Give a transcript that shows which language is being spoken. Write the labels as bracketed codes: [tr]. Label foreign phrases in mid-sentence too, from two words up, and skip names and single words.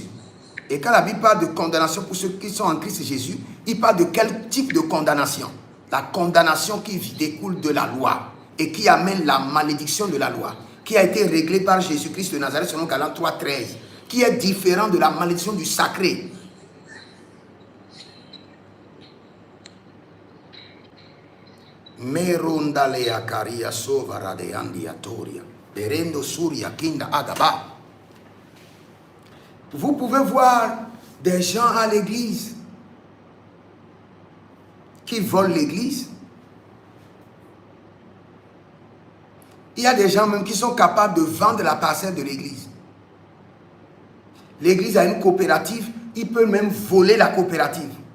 [fr] Et quand la Bible parle de condamnation pour ceux qui sont en Christ Jésus, il parle de quel type de condamnation? La condamnation qui découle de la loi et qui amène la malédiction de la loi, qui a été réglée par Jésus-Christ de Nazareth selon Galates 3:13, qui est différent de la malédiction du sacré. Merondalea caria sovara de andiatoria, berendo suria kinda agaba. Vous pouvez voir des gens à l'église qui volent l'église. Il y a des gens même qui sont capables de vendre la parcelle de l'église. L'église a une coopérative, il peut même voler la coopérative.